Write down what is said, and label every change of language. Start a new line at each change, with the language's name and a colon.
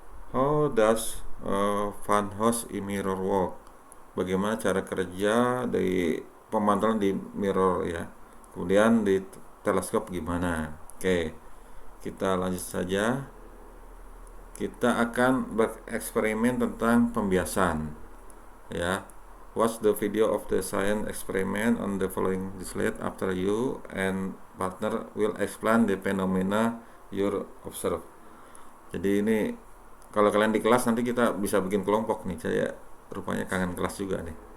English: How does Van Host mirror work?
Indonesian: Bagaimana cara kerja dari pemantauan di mirror ya? Kemudian di teleskop gimana? Oke, kita lanjut saja. Kita akan bereksperimen tentang pembiasan ya.
English: Watch the video of the science experiment on the following slide. After you and partner will explain the phenomena you observe.
Indonesian: Jadi ini kalau kalian di kelas nanti kita bisa bikin kelompok nih. Saya rupanya kangen kelas juga nih.